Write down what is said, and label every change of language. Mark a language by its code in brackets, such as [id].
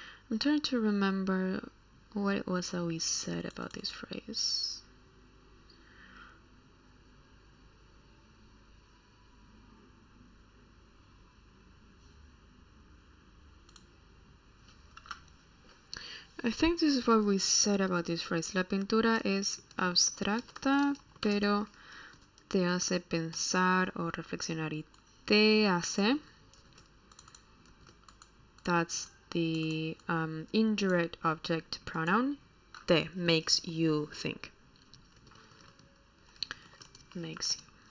[en] I'm trying to remember what it was that we said about this phrase. I think this is what we said about this phrase. [es] La pintura es abstracta, pero te hace pensar o reflexionar. Y te hace, [en] that's the indirect object pronoun. Te makes you think. Makes you.